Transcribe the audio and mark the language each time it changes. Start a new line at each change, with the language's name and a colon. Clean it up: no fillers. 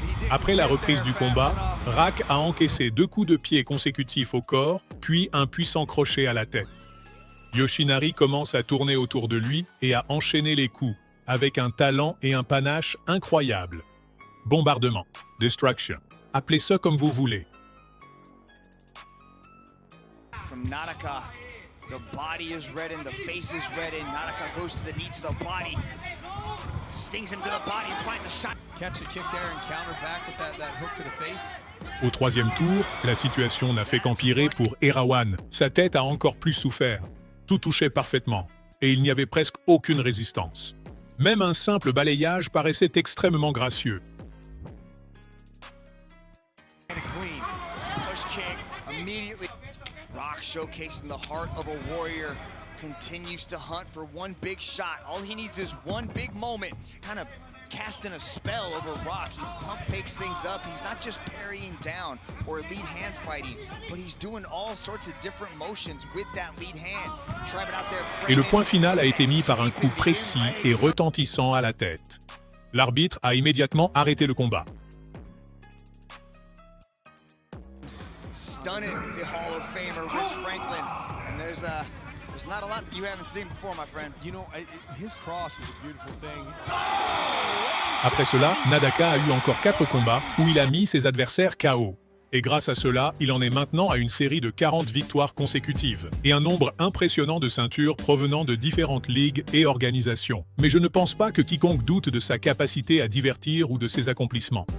French: Après la reprise du combat, Rak a encaissé 2 coups de pied consécutifs au corps, puis un puissant crochet à la tête. Yoshinari commence à tourner autour de lui et à enchaîner les coups. avec un talent et un panache incroyables. Bombardement, destruction, appelez ça comme vous voulez.
English: From Nadaka, the body is reddened, the face is reddened. Nadaka goes to the knee to the body, stings him to the body and finds a shot. Catch the kick there and counter back with that hook to the face.
French: Au troisième tour, la situation n'a fait qu'empirer pour Erawan. Sa tête a encore plus souffert. Tout touchait parfaitement, et il n'y avait presque aucune résistance. Même un simple balayage paraissait extrêmement gracieux.
English: And a clean push kick immediately. Rock showcasing the heart of a warrior, continues to hunt for one big shot. All he needs is one big moment, kind of casting a spell over Rock. He pump fakes things up. He's not just parrying down or lead hand fighting, but he's doing all sorts of different motions with that lead hand. Try it out there.
French: Et le point final a été mis par un coup précis et retentissant à la tête. L'arbitre a immédiatement arrêté le combat.
English: Stunning the Hall of Famer Rich Franklin, and there's not a lot that you haven't seen before, my friend. You know, his cross is a beautiful thing.
French: Après cela, Nadaka a eu encore 4 combats où il a mis ses adversaires KO. Et grâce à cela, il en est maintenant à une série de 40 victoires consécutives et un nombre impressionnant de ceintures provenant de différentes ligues et organisations. Mais je ne pense pas que quiconque doute de sa capacité à divertir ou de ses accomplissements.